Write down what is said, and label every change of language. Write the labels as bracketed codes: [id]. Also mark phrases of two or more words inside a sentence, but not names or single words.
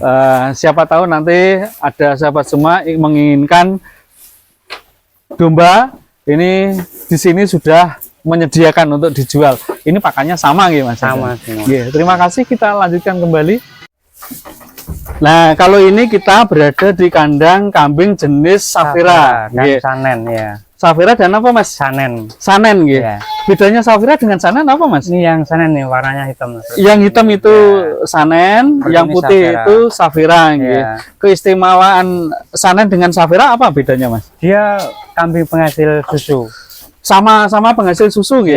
[id] Siapa tahu nanti ada sahabat semua yang menginginkan domba ini di sini sudah menyediakan untuk dijual. Ini pakannya sama nggih Mas? Sama semua. Nggih, terima kasih, kita lanjutkan kembali. Nah, kalau ini kita berada di kandang kambing jenis Safira dan nggih. Sanen ya. Safira dan apa Mas? Sanen. Sanen nggih. Ya. Bedanya Safira dengan Sanen apa Mas? Ini yang Sanen nih warnanya hitam. Yang hitam itu Sanen, Kalau yang ini putih Safira. itu Safira nggih. Ya. Keistimewaan Sanen dengan Safira apa bedanya Mas? Dia kambing penghasil susu. Sama-sama penghasil susu nggih.